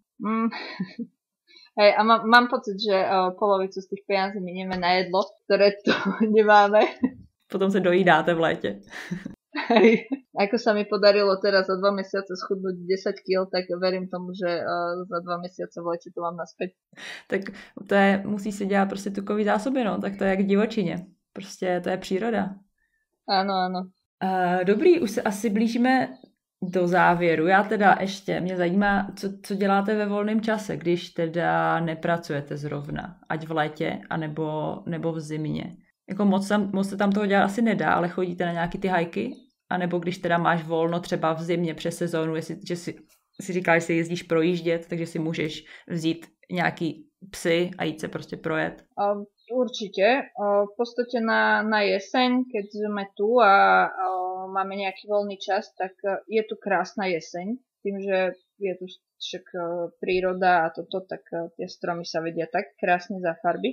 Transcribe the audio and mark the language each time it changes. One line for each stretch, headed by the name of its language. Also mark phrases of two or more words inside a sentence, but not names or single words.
Slovak: Hej, a mám pocit, že polovicu z tých peniazí minieme na jedlo, ktoré tu nemáme.
Czech: Potom se dojídáte v létě.
Slovak: Hej. Ako sa mi podarilo teraz za 2 mesiace schudnúť 10 kg, tak verím tomu, že za 2 mesiace v lete to mám naspäť.
Czech: Tak musí si dělat prostě tukový zásoby, no, tak to je jak v divočině. Prostě to je příroda.
Slovak: Áno, áno.
Czech: Dobrý, už se asi blížíme do závěru. Já teda ještě, mě zajímá, co děláte ve volném čase, když teda nepracujete zrovna, ať v létě, anebo v zimě. Jako moc se tam toho dělat asi nedá, ale chodíte na nějaký ty hajky anebo když teda máš volno třeba v zimě přes sezónu, že si říkala, že si jezdíš projíždět, takže si můžeš vzít nějaký psy a jít se prostě projet.
Slovak: Určite. V podstate na jeseň, keď sme tu a máme nejaký voľný čas, tak je tu krásna jeseň. Tým, že je tu však príroda a toto, tak tie stromy sa vedia tak krásne zafarbiť.